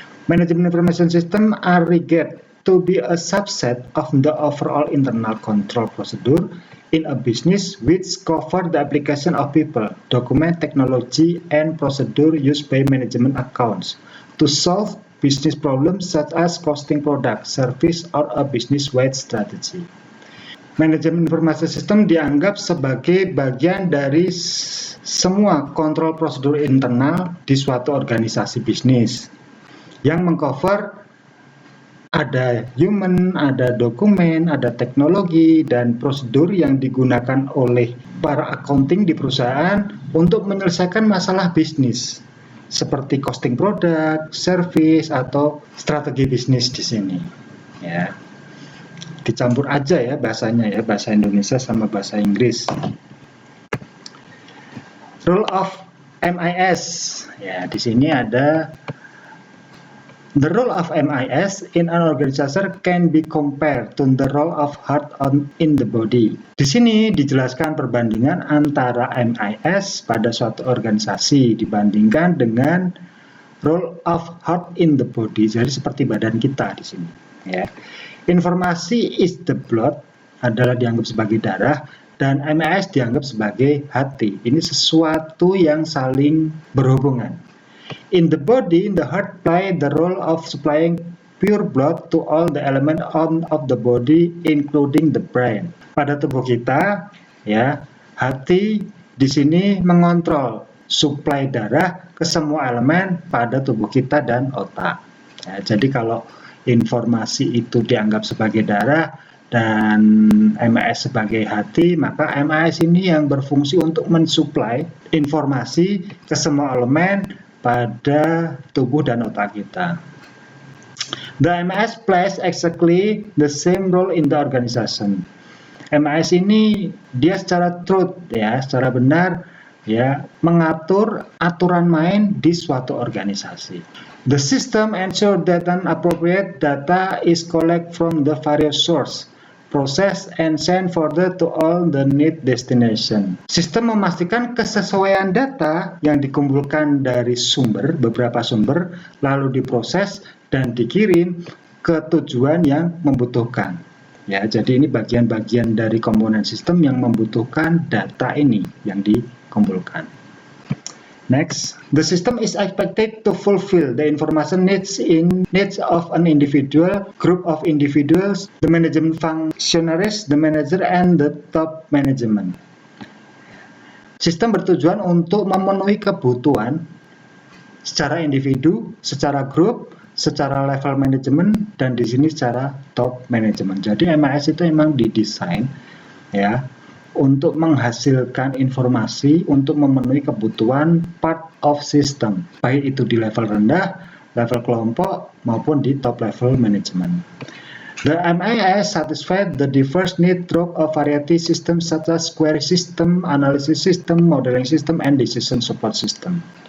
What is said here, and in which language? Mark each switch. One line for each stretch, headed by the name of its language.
English: Management information system are regarded to be a subset of the overall internal control procedure in a business which cover the application of people, document, technology, and procedure used by management accounts to solve business problems such as costing product, service, or a business-wide strategy.
Indonesian: Manajemen informasi sistem dianggap sebagai bagian dari semua kontrol prosedur internal di suatu organisasi bisnis yang mengcover Ada human, ada dokumen, ada teknologi, dan prosedur yang digunakan oleh para accounting di perusahaan untuk menyelesaikan masalah bisnis, seperti costing produk, service, atau strategi bisnis di sini. Ya, dicampur aja ya bahasanya ya, bahasa Indonesia sama bahasa Inggris.
English: Role of MIS.
Indonesian: Ya, di sini ada
English: the role of MIS in an organization can be compared to the role of heart in the body.
Indonesian: Di sini dijelaskan perbandingan antara MIS pada suatu organisasi dibandingkan dengan
English: role of heart in the body.
Indonesian: Jadi seperti badan kita di sini. Ya. Informasi
English: is the blood
Indonesian: adalah dianggap sebagai darah dan MIS dianggap sebagai hati. Ini sesuatu yang saling berhubungan.
English: In the body, the heart play the role of supplying pure blood to all the elements of the body, including the brain.
Indonesian: Pada tubuh kita, ya, hati di sini mengontrol suplai darah ke semua elemen pada tubuh kita dan otak. Ya, jadi kalau informasi itu dianggap sebagai darah dan MIS sebagai hati, maka MIS ini yang berfungsi untuk mensuplai informasi ke semua elemen pada tubuh dan otak kita.
English: The MIS plays exactly the same role in the organization.
Indonesian: MIS ini dia secara truth ya, secara benar ya, mengatur aturan main di suatu organisasi.
English: The system ensure that an appropriate data is collected from the various source, process and send further to all the need destination.
Indonesian: Sistem memastikan kesesuaian data yang dikumpulkan dari beberapa sumber, lalu diproses dan dikirim ke tujuan yang membutuhkan. Ya, jadi ini bagian-bagian dari komponen sistem yang membutuhkan data ini yang dikumpulkan.
English: Next, the system is expected to fulfill the information needs of an individual, group of individuals, the management functionaries, the manager, and the top management.
Indonesian: Sistem bertujuan untuk memenuhi kebutuhan secara individu, secara grup, secara level manajemen, dan di sini secara top manajemen. Jadi MIS itu memang didesain ya untuk menghasilkan informasi untuk memenuhi kebutuhan
English: part of system,
Indonesian: baik itu di level rendah, level kelompok, maupun di top level management.
English: The MIS satisfies the diverse need through a variety systems such as query system, analysis system, modeling system, and decision support system.